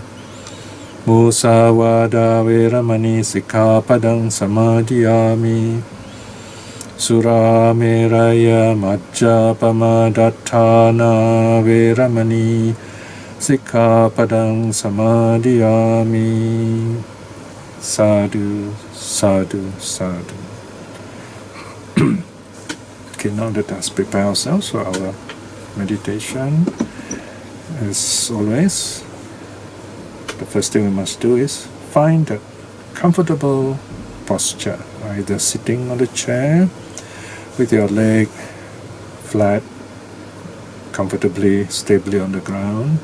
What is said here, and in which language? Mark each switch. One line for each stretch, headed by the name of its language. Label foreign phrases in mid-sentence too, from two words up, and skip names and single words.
Pali: Musāvādā veramani sikkhapadang samadhiyāmi. Surameraya majjapamadattana veramani sikkhapadang samadhiyāmi. Sadhu, sadhu, sadhu.
English: Okay, now let us prepare ourselves for our meditation. As always, the first thing we must do is find a comfortable posture, either sitting on the chair with your leg flat, comfortably, stably on the ground.